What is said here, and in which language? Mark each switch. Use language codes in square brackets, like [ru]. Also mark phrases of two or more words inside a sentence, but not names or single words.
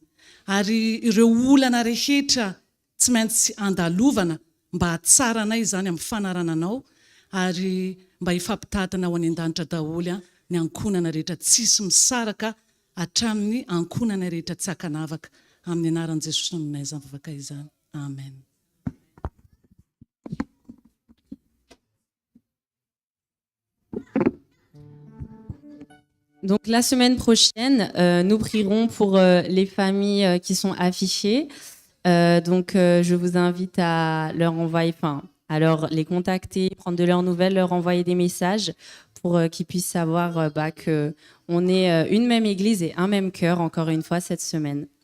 [mg] Ary ireo olana rehetra tsy maintsy andalovana mba hatsara anay izany amin'ny fanarananao ary mba hifampitatana ho any an-danitra daholo ny ankonana rehetra tsisy misaraka hatramin'ny ankonana rehetra tsy hakanavaka amin'ny anaran'i Jesosy aminay izany vavaka izany. Amen. [fr] Donc la semaine prochaine, nous prierons pour les familles qui sont affichées. Je vous invite à leur envoyer, à les contacter, prendre de leurs nouvelles, leur envoyer des messages pour qu'ils puissent savoir que on est une même église et un même cœur, encore une fois, cette semaine.